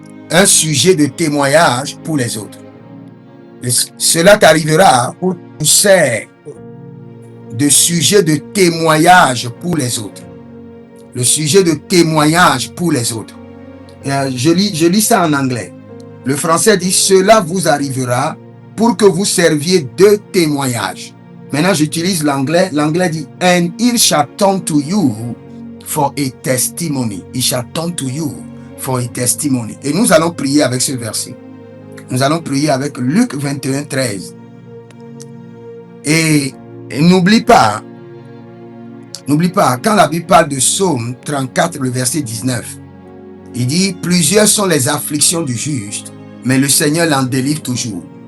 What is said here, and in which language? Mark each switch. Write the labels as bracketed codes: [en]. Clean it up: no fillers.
[fr] Un sujet de témoignage pour les autres. Et cela t'arrivera pour que tu sers de sujet de témoignage pour les autres. Le sujet de témoignage pour les autres. Je lis ça en anglais. Le français dit, cela vous arrivera pour que vous serviez de témoignage. Maintenant, j'utilise l'anglais. L'anglais dit, [en] and it shall turn to you for a testimony. It shall turn to you for a testimony. [fr] Et nous allons prier avec ce verset. Nous allons prier avec Luc 21, 13. Et n'oublie pas, quand la Bible parle de Psaume 34, le verset 19, il dit, plusieurs sont les afflictions du juste, mais le Seigneur l'en délivre toujours.